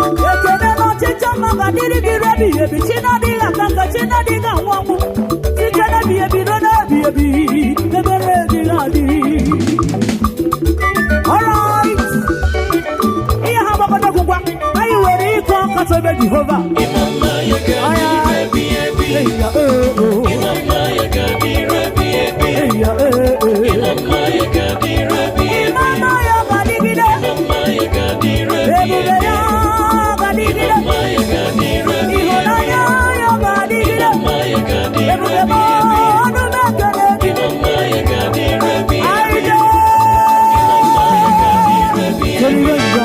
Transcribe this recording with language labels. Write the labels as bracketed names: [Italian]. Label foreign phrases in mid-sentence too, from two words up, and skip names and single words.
[Igbo] Ekele na ọchịchị ọma ga-adịrị gị ruo ebighị ebi. Chi na-adịghị aka nka, chi na-adịghị anwụ anwụ. Site n'ebighị ebi ruo n'ebighị ebi, ebere gị ga-adị. [English] All right. [Igbo] Ihe ha gbakọta gwụgwa. Anyị nwere ịkụ aka tobe Jehova. Ịma mma ya ga-adị Aya. ebi ebi. Eya, eh, oh. Ịma mma ya ga-adị ebi ebi. Eya, eh, eh. Ịma mma ya ga-adị ebi ebi. Ịma mma ya ga-adịgide. Ịma mma ya ga-adị ebi Ebube ebi. ya ga-adịgide. Ịma mma ya ga-adị ebi ebi. Ịhụnanya ya ga-adịgide. Ịma mma ya ga- Ebube m, ọnụ m ekele gị. Anyị dị. [English] Anyway,